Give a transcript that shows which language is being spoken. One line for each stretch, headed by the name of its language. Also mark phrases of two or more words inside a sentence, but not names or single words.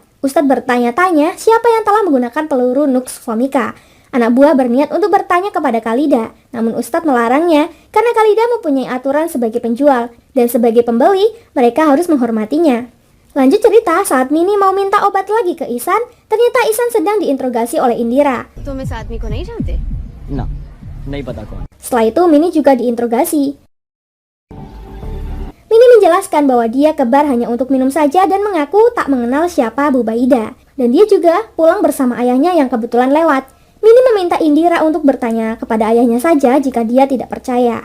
Indonesian: Ustadz bertanya-tanya siapa yang telah menggunakan peluru Nux Vomika. Anak buah berniat untuk bertanya kepada Khalida, namun Ustadz melarangnya karena Khalida mempunyai aturan sebagai penjual, dan sebagai pembeli, mereka harus menghormatinya. Lanjut cerita, saat Mini mau minta obat lagi ke Ihsan, ternyata Ihsan sedang diinterogasi oleh Indira.
Hindi: तुम इस आदमी को नहीं जानते? ना, नहीं पता कौन.
Indonesian: Setelah itu Mini juga diinterogasi. Mini menjelaskan bahwa dia kebar hanya untuk minum saja dan mengaku tak mengenal siapa Bubaida. Dan dia juga pulang bersama ayahnya yang kebetulan lewat. Mini meminta Indira untuk bertanya kepada ayahnya saja jika dia tidak percaya.